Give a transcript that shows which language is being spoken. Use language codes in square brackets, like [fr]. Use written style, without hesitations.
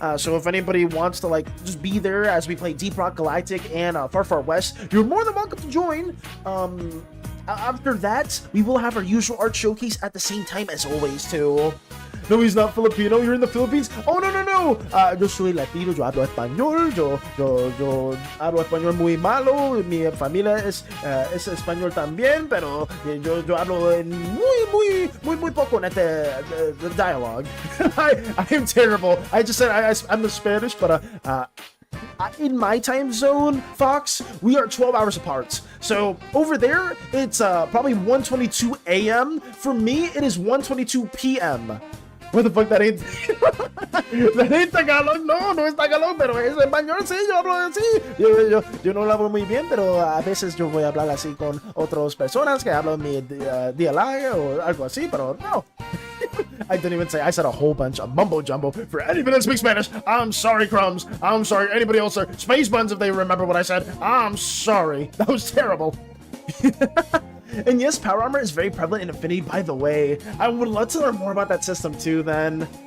[en] So if anybody wants to like just be there as we play Deep Rock Galactic and Far Far West, you're more than welcome to join. After that, we will have our usual art showcase at the same time as always too. No, he's not Filipino. You're in the Philippines. [es] Oh, no, no, no. Yo soy latino. Yo hablo español. Yo hablo español muy malo. Mi familia es español también, pero yo hablo en muy poco en [en] the dialogue. I am terrible. I just said I'm the Spanish, but in my time zone, Fox, we are 12 hours apart. So over there, it's probably 1:22 a.m. For me, it is 1:22 p.m. What the fuck, that ain't that ain't Tagalog, [es] no es Tagalog, pero es español, sí, yo hablo así. Yo no lo hablo muy bien, pero a veces yo voy a hablar así con otras personas que hablan mi dialecto o algo así, pero no. [en] I didn't even say, I said a whole bunch of mumbo jumbo. For anybody that speaks Spanish, I'm sorry, Crumbs. I'm sorry. Anybody else, Space Buns, if they remember what I said, I'm sorry. That was terrible. And yes, power armor is very prevalent in Infinity, by the way. I would love to learn more about that system too then.